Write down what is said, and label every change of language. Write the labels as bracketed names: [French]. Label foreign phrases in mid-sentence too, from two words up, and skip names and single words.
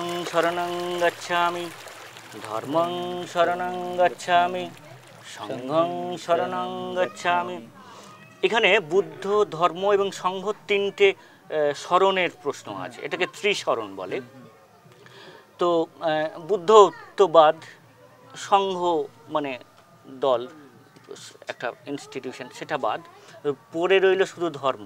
[Pali] শরণং গচ্ছামি, ধর্মং শরণং গচ্ছামি, সংঘং শরণং গচ্ছামি। [Bangla] এখানে বুদ্ধ, ধর্ম এবং সংঘ তিনটে শরণের প্রশ্ন আছে, এটাকে ত্রিশরণ বলে। তো বুদ্ধ তো বাদ, সংঘ মানে দল, একটা ইনস্টিটিউশন, সেটা বাদ, পড়ে রইল শুধু ধর্ম।